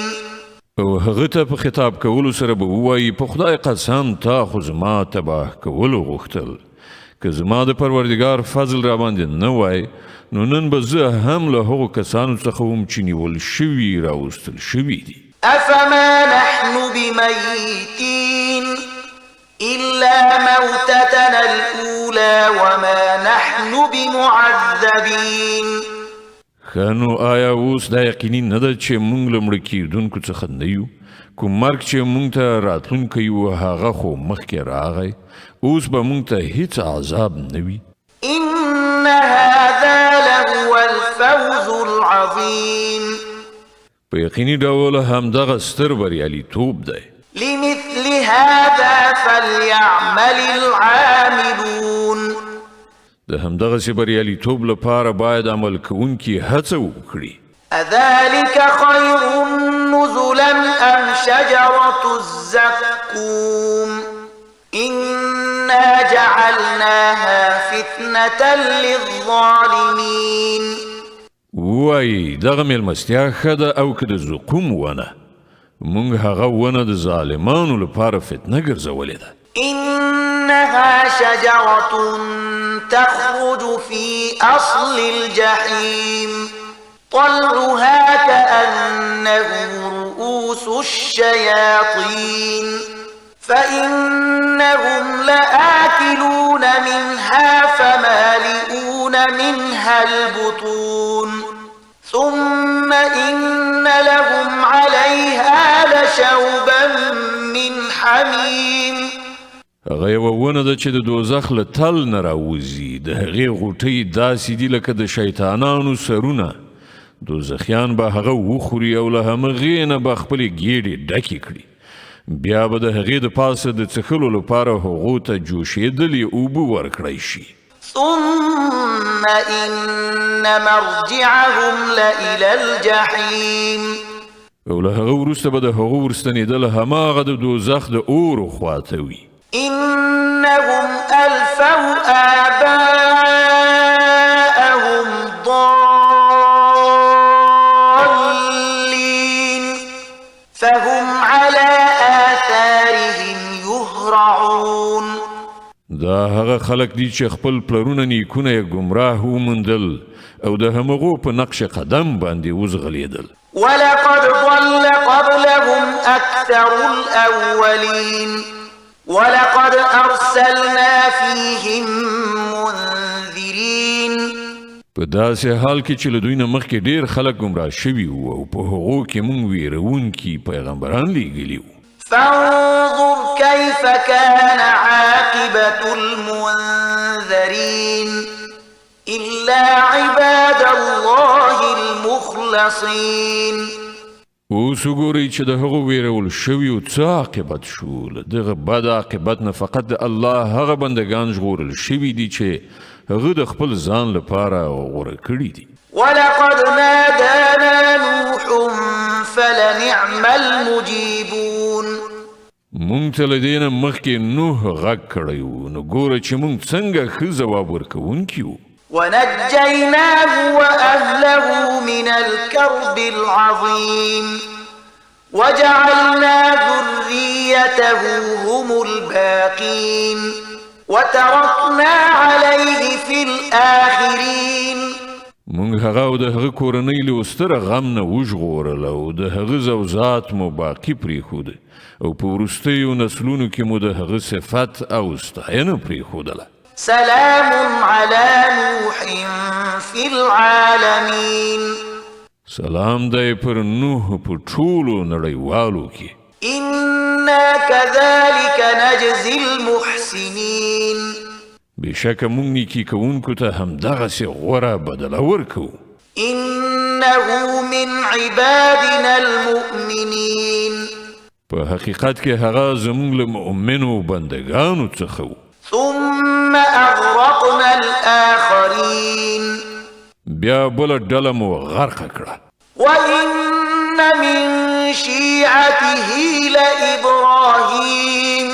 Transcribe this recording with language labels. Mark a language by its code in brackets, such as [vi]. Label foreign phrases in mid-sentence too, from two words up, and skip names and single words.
[ps] او هغه ته په خطاب کولو سره به ووایي په خدای قسم تا خو زما تباه کولو غوښتل که زما د پروردګار فضل را باندې نه وای نو نن به زه هم له هغو کسانو څخه وم چې نیول شوي راوستل شوي دي [ar] أفما نحن بميتين إلا موتتنا الأولى وما نحن بمعذبين [ps] خانو آیا اوس دا یقیني نه ده چې موږ له مړه کېدونکو څخه نه یو کوم مرګ چې موږ ته راتلونکی و هغه خو مخکې راغی اوس به موږ ته هیڅ عذاب نه وي [ar] إن هذا لهو الفوز العظيم [ps] په یقیني ډول همدغه ستر بریالیتوب دی [ar] لمثل هذا فليعمل العاملون [ps] د همدغسې بریالیتوب لپاره باید عمل کوونکي هڅه وکړي [ar] أذلك خير نزلا أم شجرة الزقوم إنا جعلناها فتنة للظالمين [ps] وایي دغه مېلمستیا ښه ده او که د زقوم ونه موږ هغه ونه د ظالمانو لپاره فتنه ګرځولې ده [ar] إنها شجرة تخرج في أصل الجحيم طلعها كأنه رؤوس الشياطين فإنهم لآكلون منها فمالئون منها البطون ثم إن لهم عليها لشوبا من حميم [ps] هغه یوه ونه ده چې د دوزخ له تل نه راوځي د هغې غوټۍ داسې دي لکه د شیطانانو سرونه دوزخیان به هغه وخوري او له همغې نه به خپلې ګېډې ډکې کړي بیا به د هغې د پاسه د څښلو لپاره هغو ته جوشېدلې اوبه ورکړی شي [ar] ثم إن مرجعهم لإلى الجحيم [ps] او له هغه وروسته به د هغو ورستنېدل هماغه د دوزخ د اورو خواته وي [ar] إنهم ألفوا آباءهم ضالين فهم على آثارهم يهرعون [ps] دا هغه خلک دي چې خپل پلرونه نیکونه یې ګمراه وموندل او د همغو په نقش قدم باندې وزغلیدل. [ar] ولقد ضل قبلهم أكثر الأولين ولقد أرسلنا فيهم منذرين. [ps] په داسې حال کې چې له دوی نه مخکې ډېر خلک ګمراه شوي وو او په هغو کې موږ ویرونکي پیغمبران لیږلي وو. [ar] فانظر كيف كان عاقبة المنذرين إلا عباد الله المخلصين. [ps] اوس وګورئ چې د هغو ویرول شویو څه عاقبت شو. له دغه بد عاقبت نه فقط د الله هغه بندګان ژغورل شوي دي چې هغه د خپل ځان لپاره غوره کړي دي. [ar] ولقد نادانا نوح فلنعم المجيبون. [ps] مونږ ته له دې نه مخکې نوح غږ کړی و، نو ګوره چې مونږ څنګه ښه ځواب ورکوونکي وو. [ar] ونجيناه وأهله من الكرب العظيم وجعلنا ذريته هم الباقين وتركنا عليه في الآخرين. [ps] مونږ هغه او د هغه کورنۍ له ستره غم نه وژغورل او د هغه زوجات مو باقي پرېښود او په وروستیو نسلونو کې مو د هغه صفت او ستاینه پرېښودله. [ar] سلام على نوح في العالمين. [ps] سلام دی پر نوح په ټولو نړیوالو کې. [ar] إنا كذلك نجزي المحسنين. [ps] بشکه مونږ نیکي کوونکو ته همدغسې غوره بدله ورکوو. [ar] إنه من عبادنا المؤمنين. [ps] په حقیقت کې هغه زموږ له مؤمنو بندګانو څخه و. [ar] ثم أغرقنا الآخرين. [ps] بیا بله ډله مو غرقه کړه. [ar] وإن من شيعته لإبراهيم.